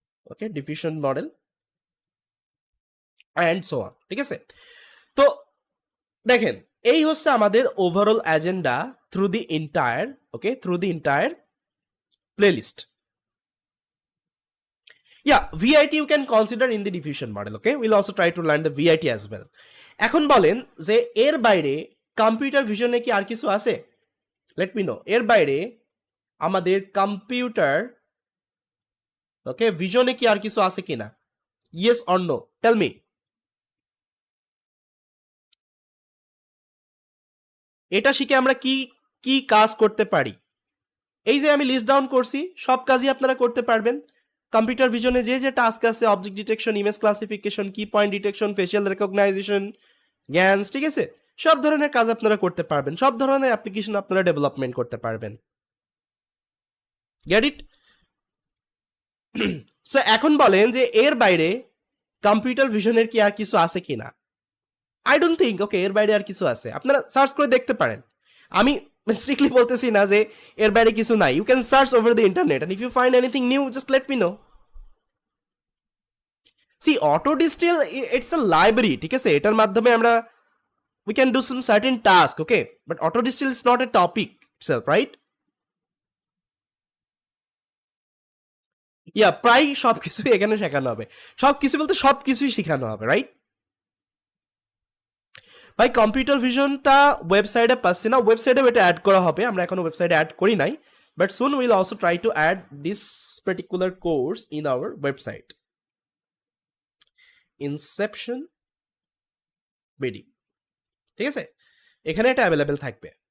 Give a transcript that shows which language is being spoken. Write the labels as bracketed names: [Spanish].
[English] okay, diffusion model and so on, [Bangla] ঠিক আছে? তো দেখেন, এই হচ্ছে আমাদের [English] Overall agenda through the entire playlist. Yeah, VIT you can consider in the diffusion model. Okay, we'll also try to learn the VIT as well. [Bangla] এখন বলেন যে এর বাইরে কম্পিউটার ভিশনে কি আর কিছু আছে? [English] let me know, [Bangla] এর বাইরে আমাদের কম্পিউটার ওকে ভিশনে কি আর কিছু আছে কিনা? [English] Yes or no, tell me. [Bangla] এটা শিখে আমরা কি কি কাজ করতে পারি? এই যে আমি লিস্ট ডাউন করছি সব কাজই আপনারা করতে পারবেন। কম্পিউটার ভিশনে যে যে টাস্ক আছে, অবজেক্ট ডিটেকশন, ইমেজ ক্লাসিফিকেশন, কি পয়েন্ট ডিটেকশন, ফেশিয়াল রেকগনাইজেশন, গ্যান্স, ঠিক আছে, সব ধরনের কাজ আপনারা করতে পারবেন, সব ধরনের অ্যাপ্লিকেশন আপনারা ডেভেলপমেন্ট করতে পারবেন। [English] Get it? [Bangla] সো এখন বলেন যে এর বাইরে কম্পিউটার ভিশনের কি আর কিছু আছে কিনা? [English] I don't think [Bangla] ওকে এর বাইরে আর কিছু আছে, আপনারা সার্চ করে দেখতে পারেন। আমি স্ট্রিক্টলি বলতেছি না যে এর বাইরে কিছু নাই, [English] You can search over the internet and if you find anything new just let me know. See Autodistill it's a library, [Bangla] ঠিক আছে, এটার মাধ্যমে আমরা [English] we can do some certain task, okay, but autodistill is not a topic itself, right? [Bangla] Yeah, প্রায় সবকিছুই এখানে শেখানো হবে, সবকিছু বলতে সবকিছুই শেখানো হবে, রাইট? ভাই কম্পিউটার ভিশনটা ওয়েবসাইটে পাচ্ছি না, ওয়েবসাইটে এটা অ্যাড করা হবে, আমরা এখনো ওয়েবসাইটে অ্যাড করি নাই, [English] but soon will also try to add this particular course in our website [Bangla] Inception BD, ঠিক আছে, এখানে এটা অ্যাভেলেবেল থাকবে।